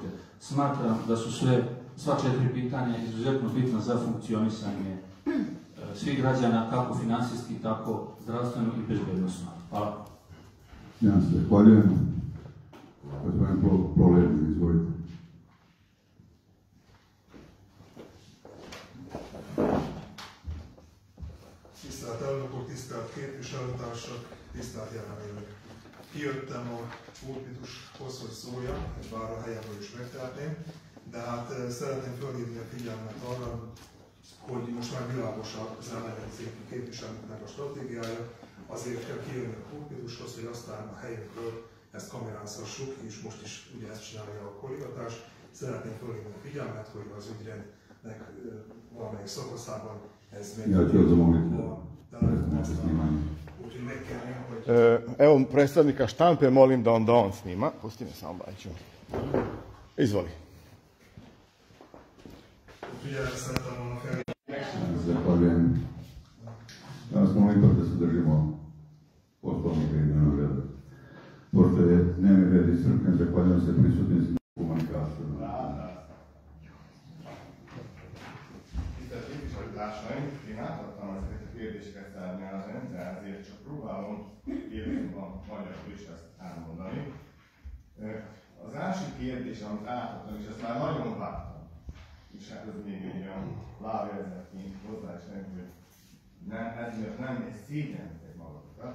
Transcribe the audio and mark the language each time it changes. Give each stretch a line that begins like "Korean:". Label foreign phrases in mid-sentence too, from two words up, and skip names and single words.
Serbian: Smatram da su sva četiri pitanja izuzetno bitna za funkcionisanje svih građana, kako finansijski, tako zdravstveno i bezbednosno. Hvala. Ja se zahvaljujem. Gospodin Proledin, izvolite.
Hungarian: Tisztelt elnök úr, tisztelt képviselőtársak, tisztelt jelenlévők! Kijöttem a pulpitushoz, hogy szóljam, bár a helyemről is megtehetném, de hát szeretném felhívni a figyelmet arra, hogy most már világosabb az ellenzéki képviselőknek a stratégiája, azért kell kijönni a pulpitushoz, hogy aztán a helyünkről ezt kamerázhassuk, és most is ugye ezt csinálja a kollégatás. Szeretném felhívni a figyelmet, hogy az ügyrendnek valamelyik szakaszában ez még úgyhogy megkérném, hogy...
Serbian: Evo predstavnika štampe, molim da on snima. Pusti me samo, Bajiću. Izvoli.
Hungarian: Úgyhogy erre szeretem volna felhívni.
Serbian: Zahvaljujem. Ja vas molim ipak da se držimo poslovnika i dnevnog reda. Pošto je dnevni red iscrpljen, zahvaljujem se prisutnim za komunikaciju.
Hungarian: Tisztelt képviselőtársaim, én átadtam ezeket a kérdéseket nyelven, de ezért csak próbálom élőben magyarul is ezt elmondani. Az első kérdés, amit átadtam, és ezt már nagyon vártam, és hát ez még egy olyan lábjegyzetként hozzá is meg, hogy ezért nem egy szégyenlitek magatokat.